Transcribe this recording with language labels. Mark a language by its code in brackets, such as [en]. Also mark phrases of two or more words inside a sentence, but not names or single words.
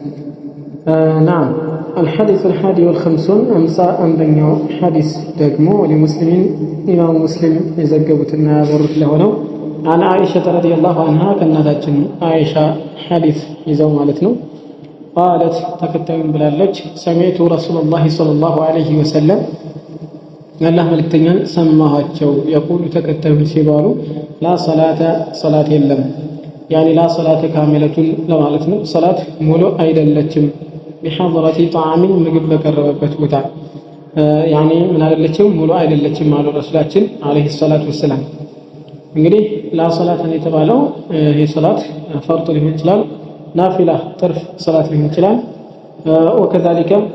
[ar] نعم الحديث 51 امسا [am] አንደኛው ሐዲስ ደግሞ ለሙስሊሚን ኢማም ሙስሊም የዘገቡትና ያወሩት ለሆነው [ar] عن عائشة رضي الله عنها [am] ከእናታችን አይሻ ሐዲስ ይዘው ማለት ነው። قالت ተከታዩን ብላለች [ar] سمعت رسول الله صلى الله عليه وسلم [am] አላህ መልእክተኛን ሰማኋቸው የቁሉ ተከታዩን ሲባሉ [ar] لا صلاة [am] የለም ያኒ [ar] لا صلاةَ كاملةً [am] ለማለት ነው። ሰላት ሙሉ አይደለችም [ar] بحضرة طعام [am] ምግብ በቀረበበት ቦታ ያኒ ምን አይደለችም ሙሉ አይደለችም አሉ ረሱላችን [ar] عليه الصلاة والسلام። [am] እንግዲህ [ar] لا صلاةَ [am] የተባለው ይሄ ሰላት ፈርድ ሊሆን ይችላል፣ ናፊላ ትርፍ ሰላት ሊሆን ይችላል። ወከዛሊከ